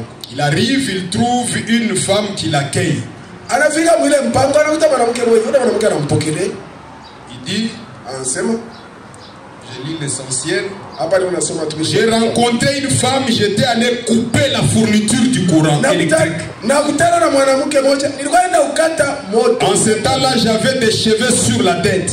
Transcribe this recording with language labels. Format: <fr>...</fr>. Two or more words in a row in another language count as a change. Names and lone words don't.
<fr>Il arrive, il trouve une femme qui l'accueille.</fr> <sw>Anafika mwile mpango anakuta mwanamke mmoja anampokelea.</sw> <fr>Il dit,</fr> <sw>anasema,</sw> <fr>je lis l'essentiel. J'ai rencontré une femme, j'étais allé couper la fourniture du courant électrique. En ce temps-là, j'avais des cheveux sur la tête.</fr>